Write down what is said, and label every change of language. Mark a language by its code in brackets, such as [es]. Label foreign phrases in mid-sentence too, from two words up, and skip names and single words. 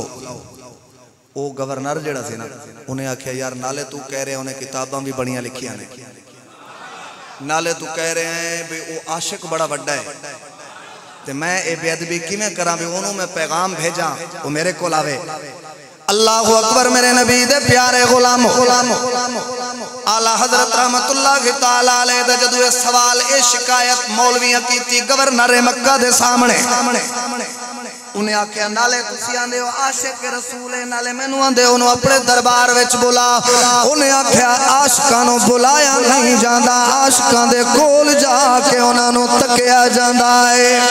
[pa] وہ گورنر جیہڑا سی نا انہیں آکھیا یار نالے تو کہہ رہے انہیں کتاباں بھی بڑیاں لکھیاں نے، نالے تو کہہ رہے ہیں بھی وہ عاشق بڑا وڈا ہے، تے میں یہ بے ادبی کِویں کراں بھی انہوں نے میں پیغام بھیجا وہ میرے کول آوے. [ar] الله أكبر [pa] میرے نبی دے پیارے غلام اعلیٰ حضرت [ar] رحمة الله تعالى عليه [pa] دا جدوں یہ سوال یہ شکایت مولویاں کیتی گورنر مکہ دے سامنے، انہیں آکھیا نالے تسیں آندے ہو عاشق رسول ہے، نالے مینوں آندے ہو اپنے دربار وچ بلا. انہیں آکھیا عاشقاں نوں بلایا نہیں جاندا، عاشقاں دے کول جا کے انہاں نوں تکیا جاندا ہے.